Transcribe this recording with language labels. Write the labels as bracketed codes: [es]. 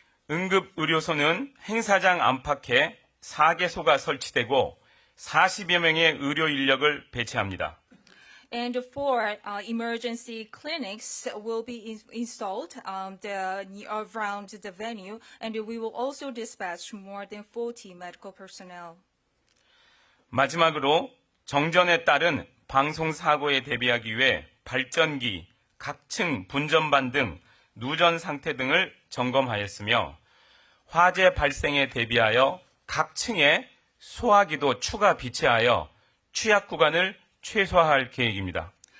[ko] 응급의료소는 행사장 안팎에 4개소가 설치되고 40여 명의 의료인력을 배치합니다. [en] And 4 emergency clinics will be installed around the venue, and we will also dispatch more than 40 medical personnel. [ko] 마지막으로 정전에 따른 방송사고에 대비하기 위해 발전기, 각층 분전반 등 누전상태 등을 점검하였으며 화재 발생에 대비하여 각 층에 소화기도 추가 비치하여 취약 구간을 최소화할 계획입니다.